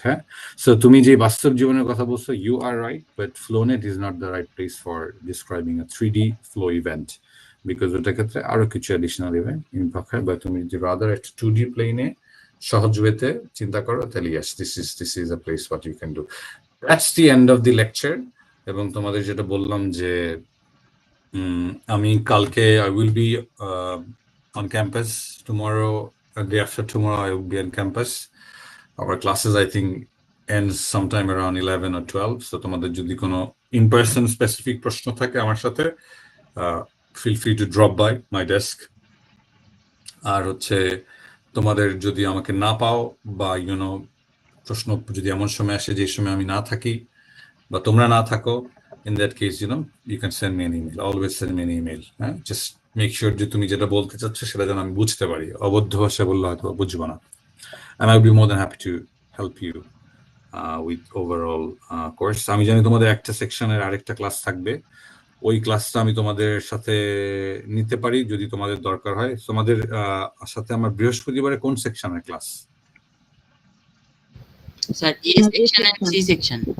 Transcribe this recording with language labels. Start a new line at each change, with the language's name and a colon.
Bangla: হ্যাঁ, সো তুমি যে বাস্তব জীবনের কথা বলছো,
English: you are right, but flow net is not the right place for describing a 3D flow event,
Bangla: because ওটার ক্ষেত্রে আরো কিছু অ্যাডিশনাল ইভেন্ট ইনভলভ হয়। বা তুমি যদি রাদার একটা 2D প্লেনে সহজ ওয়েতে চিন্তা করো, তাহলে
English: Yes, this is a place what you can do. That's the end of the lecture.
Bangla: এবং তোমাদের যেটা বললাম যে আমি কালকে
English: I will be on campus. Tomorrow, day after tomorrow, I will be on campus. Our classes, I think, ends sometime around 11 or 12. So
Bangla: তোমাদের যদি কোনো
English: in person specific
Bangla: প্রশ্ন থাকে আমার সাথে
English: feel free to drop by my desk.
Bangla: আর হচ্ছে তোমাদের যদি আমাকে না পাও বা প্রশ্ন যদি এমন সময় আসে যে সময় আমি না থাকি বা তোমরা না থাকো,
English: in that case you can send me an email.
Bangla: Always send me an email.
English: Just make sure
Bangla: যে তুমি যেটা বলতে চাচ্ছ সেটা যেন আমি বুঝতে পারি। অবদ্ধ ভাষা বললে হয়তো বুঝবো না।
English: And I'll be more than happy to help you with overall course.
Bangla: আমি জানি তোমাদের একটা সেকশনের আরেকটা ক্লাস থাকবে, ওই ক্লাসটা আমি তোমাদের সাথে নিতে পারি যদি তোমাদের দরকার হয়। তোমাদের সাথে আমার বৃহস্পতিবারে কোন সেকশনের class? Sir A section and see section.